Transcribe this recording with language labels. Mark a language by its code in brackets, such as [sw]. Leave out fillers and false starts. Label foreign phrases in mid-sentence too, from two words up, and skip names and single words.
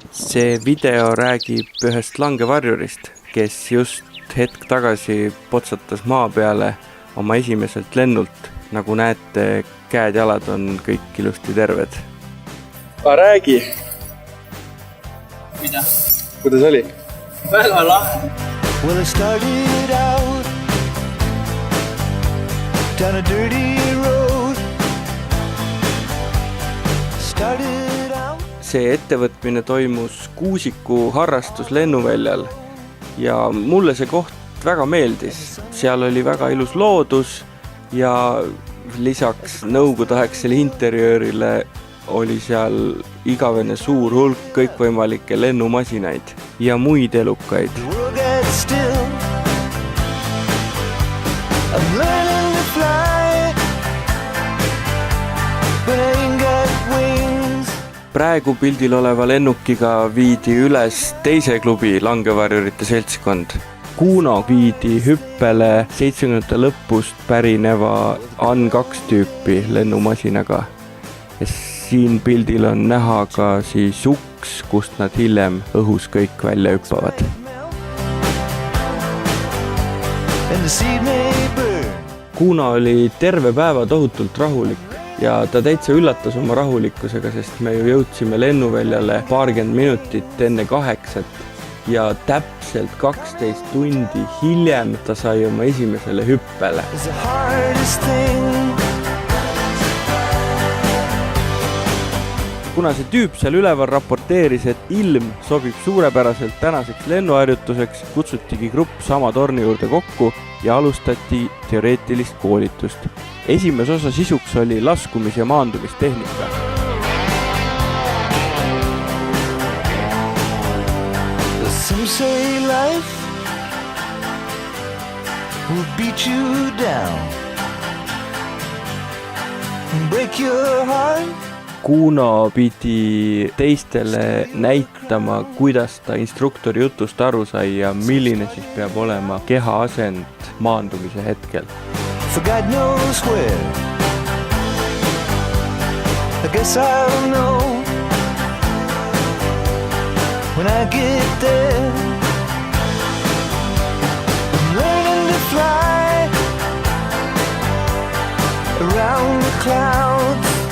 [et] See video räägib ühest langevarjurist, kes just hetk tagasi potsatas maa peale oma esimeselt lennult. Nagu näete, käed-jalad on kõik ilusti terved. Räägi! Mida? Kuidas oli? Väga lahe! [en] Well, I started out down a dirty road. Started out. [et] See ettevõtmine toimus Kuusiku harrastus lennuväljal ja mulle see koht väga meeldis. Seal oli väga ilus loodus ja lisaks nõukogudeaegsele interjöörile oli seal igavene suur hulk kõikvõimalikke lennumasinaid ja muid elukaid. [en] The world gets still. I'm learning to fly, but I ain't got wings. [et] Praegu pildil oleva lennukiga viidi üles teise klubi langevarjurite seltskond. Kuno viidi hüppele 70. lõpust pärineva An-2 tüüpi lennumasinaga. Ja siin pildil on näha ka siis uks, kust nad hiljem õhus kõik välja hüppavad. [en] And the seed may burn. [et] Kuno oli terve päeva tohutult rahulik ja ta täitsa üllatas oma rahulikkusega, sest me ju jõudsime lennuväljale 20 minutit enne 8 ja täpselt 12 tundi hiljem ta sai oma esimesele hüppele. [en] It's the hardest thing. [et] Kuna see tüüp seal üleval raporteeris, et ilm sobib suurepäraselt tänaseks lennuharjutuseks, kutsutigi grupp sama torni juurde kokku ja alustati teoreetilist koolitust. Esimese osa sisuks oli laskumis- ja maandumistehnika. [en] Some say life will beat you down and break your heart. [et] Kuno pidi teistele näitama, kuidas ta instruktori jutust aru sai ja milline siis peab olema keha asend maandumise hetkel. [en] For God knows where. I guess I'll know when I get there. I'm learning to fly around the clouds.